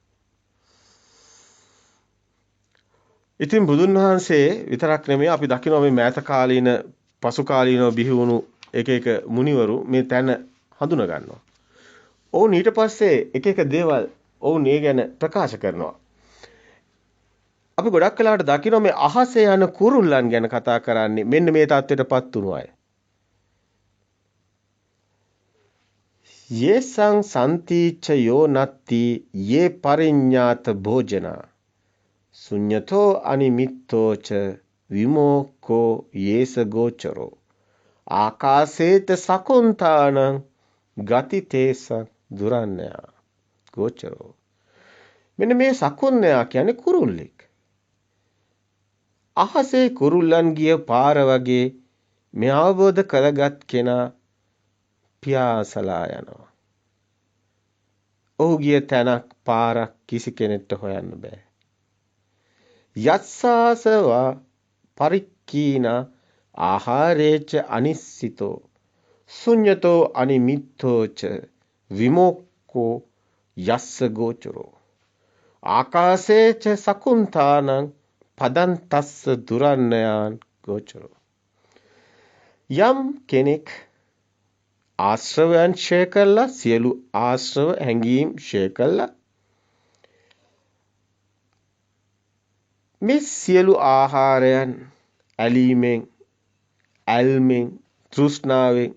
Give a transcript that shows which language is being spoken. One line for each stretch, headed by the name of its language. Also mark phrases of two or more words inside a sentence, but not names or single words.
Sinhala: ඉතින් බුදුන් වහන්සේ විතරක් නෙමෙයි අපි දකිනවා මේ මෑත කාලීන පසු කාලීනව බිහි වුණු එක මුනිවරු මේ තැන හඳුනා ගන්නවා. ඔවුන් ඊට පස්සේ එක දේවල් ඔවුන් ඒ ගැන ප්‍රකාශ කරනවා. අපි ගොඩක් වෙලාවට දකිනවා මේ අහසේ යන කුරුල්ලන් ගැන කතා කරන්නේ මෙන්න මේ தත්ත්වයටපත් වුණු අය.
Pali: යේසං සම්තිච්ච යෝ නත්ති යේ පරිඤ්ඤාත භෝජනා ශුඤ්ඤතෝ අනිමිත්තෝච විමෝක්ඛෝ යේස ගෝචරෝ ආකාසේත සකුන්තානං ගතිතේස දුරන්නයා ගෝචරෝ.
Sinhala: මෙන්න මේ සකුන්නයා කියන්නේ කුරුල්ලෙක්. අහසේ කුරුල්ලන් ගිය පාර වගේ මේ අවබෝධ කරගත් කෙනා පියාසලා යනවා. ඔහු ගිය තැනක් පාරක් කිසි කෙනෙක්ට හොයන්න බෑ.
Pali: යස්සාසවා පරික්කීන ආහාරේච අනිස්සිතෝ ශුඤ්ඤතෝ අනිමිත්තෝච විමෝක්ඛෝ යස්ස ගෝචරෝ ආකාසේච සකුන්තානං පදන්තස්ස දුරන්නයාන් ගෝචරෝ.
Sinhala: යම් කෙනෙක් ආශ්‍රවයන් ක්ෂය කළා, සියලු ආශ්‍රව හැඟීම් ක්ෂය කළා, මේ සියලු ආහාරයන් ඇලීමෙන්, ඇල්මෙන්, තෘෂ්ණාවෙන්,